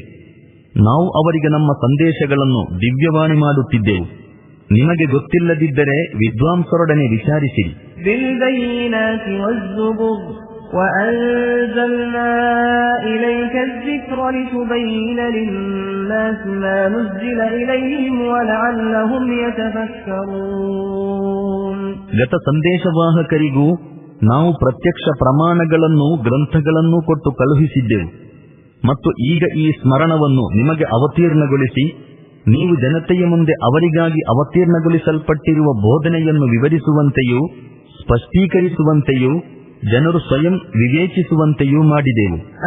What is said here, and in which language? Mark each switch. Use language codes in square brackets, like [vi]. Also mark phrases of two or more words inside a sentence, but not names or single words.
[kn] ನಾವು ಅವರಿಗೆ ನಮ್ಮ ಸಂದೇಶಗಳನ್ನು ದಿವ್ಯವಾಣಿ ಮಾಡುತ್ತಿದ್ದೆವು. ನಿಮಗೆ ಗೊತ್ತಿಲ್ಲದಿದ್ದರೆ ವಿದ್ವಾಂಸರೊಡನೆ ವಿಚಾರಿಸಿರಿ. [ar] وَأَنزَلْنَا إِلَيْكَ الذِّكْرَ لِتُبَيِّنَ لِلنَّاسِ مَا نُزِّلَ إِلَيْهِمْ وَلَعَلَّهُمْ يَتَفَكَّرُونَ. [kn] ಗತ ಸಂದೇಶವಾಹಕರಿಗೂ ನಾವು ಪ್ರತ್ಯಕ್ಷ ಪ್ರಮಾಣಗಳನ್ನು ಗ್ರಂಥಗಳನ್ನು ಕೊಟ್ಟು ಕಳುಹಿಸಿದ್ದೆವು. ಮತ್ತು ಈಗ ಈ ಸ್ಮರಣವನ್ನು ನಿಮಗೆ ಅವತೀರ್ಣಗೊಳಿಸಿ ನೀವು ಜನತೆಯ ಮುಂದೆ ಅವರಿಗಾಗಿ ಅವತೀರ್ಣಗೊಳಿಸಲ್ಪಟ್ಟಿರುವ ಬೋಧನೆಯನ್ನು ವಿವರಿಸುವಂತೆಯೂ ಸ್ಪಷ್ಟೀಕರಿಸುವಂತೆಯೂ ಜನರು ಸ್ವಯಂ ವಿವೇಚಿಸುವಂತೆಯೂ ಮಾಡಿದೆವು.